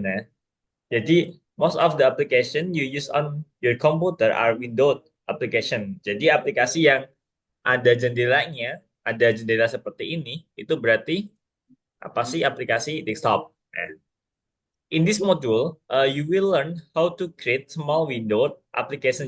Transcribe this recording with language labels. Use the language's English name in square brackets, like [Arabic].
[Indonesian] Nah, jadi [English] most of the application you use on your computer are Windows application. [Indonesian] Jadi aplikasi yang ada jendelanya, ada jendela seperti ini, itu berarti apa sih aplikasi desktop. [English] Nah, in this module, you will learn how to create small window application.